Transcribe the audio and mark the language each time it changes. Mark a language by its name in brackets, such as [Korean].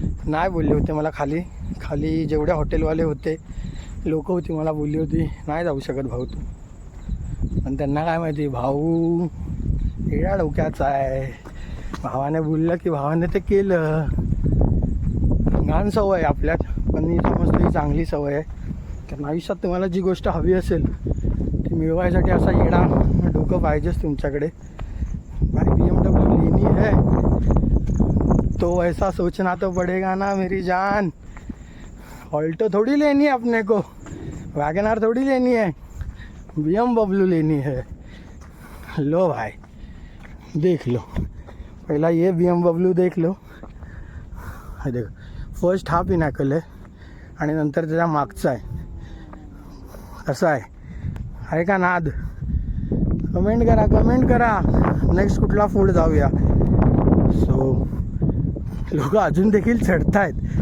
[Marathi] नाही बोलले होते मला खाली जेवढे हॉटेलवाले होते लोक होती मला बोलली होती नाही जाऊ शकत भाऊ तू, पण त्यांना काय माहिती भाऊ येड्या डोक्याचा आहे. भावाने बोललं की भावाने ते केलं. घाण सवय आहे आपल्यात, पण मी समजतो ही चांगली सवय आहे. कारण आयुष्यात तुम्हाला जी गोष्ट हवी असेल ती मिळवायसाठी असा येडा डोकं पाहिजेच तुमच्याकडे. [Hindi] भाई BMW लेनी है तो ऐसा सोचना तो पड़ेगा ना मेरी जान. ऑल्टो थोड़ी लेनी है अपने को, वैगनआर थोड़ी लेनी है, BMW लेनी है. लो भाई देख लो, पहला ये BMW देख लो. [Marathi] हा देख, फर्स्ट हा पिनॅकल आहे आणि नंतर त्याच्या मागचा आहे. कसा आहे आहे का नाद? कमेंट करा नेक्स्ट कुठला फूड जाऊया. सो लोक अजून देखील चढत आहेत.